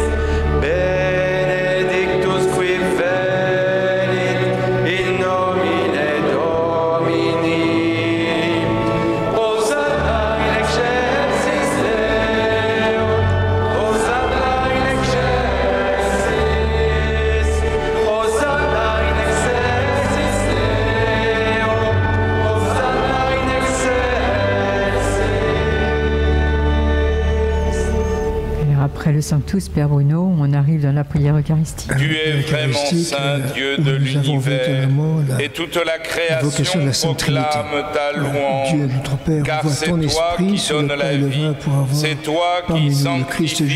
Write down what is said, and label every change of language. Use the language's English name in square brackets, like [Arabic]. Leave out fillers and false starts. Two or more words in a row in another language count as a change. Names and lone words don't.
[Latin] Benedictus qui venit in nomine Domini, Hosanna in excelsis Deo, Hosanna in excelsis, Hosanna in excelsis Deo, Hosanna in excelsis. [French] Et après le Sanctus, Père Bruno, on arrive dans la prière eucharistique. Tu es vraiment saint, Dieu de l'univers, et toute la création proclame ta louange, Dieu notre Père, car envoie c'est ton toi qui esprit sur le donnes la pain et le vie, vin pour avoir c'est toi parmi qui nous le Christ sanctifies